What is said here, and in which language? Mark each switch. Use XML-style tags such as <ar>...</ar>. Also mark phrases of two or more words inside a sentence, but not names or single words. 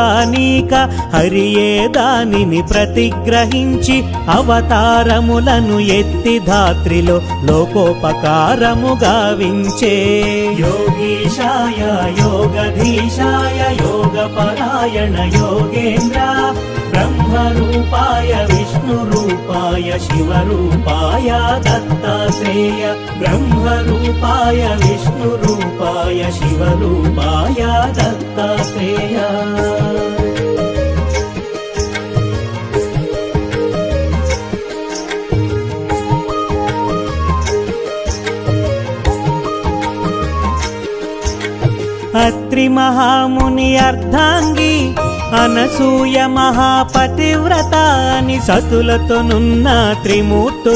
<te>నీక హరియే దానిని ప్రతిగ్రహించి అవతారములను ఎత్తి ధాత్రిలో లోకోపకారము గావించే</te> <sa>యోగీశాయ యోగధీశాయ యోగపరాయణ योगेन्द्र ब्रह्मरूपाय विष्णुरूपाय शिवरूपाय दत्तात्रेय ब्रह्मरूपाय विष्णुरूपाय शिवरूपाय दत्तात्रेय</sa> <te>అత్రి మహాముని అర్ధాంగి అనసూయ మహాపతివ్రత అని సతులతోనున్న త్రిమూర్తుల</te>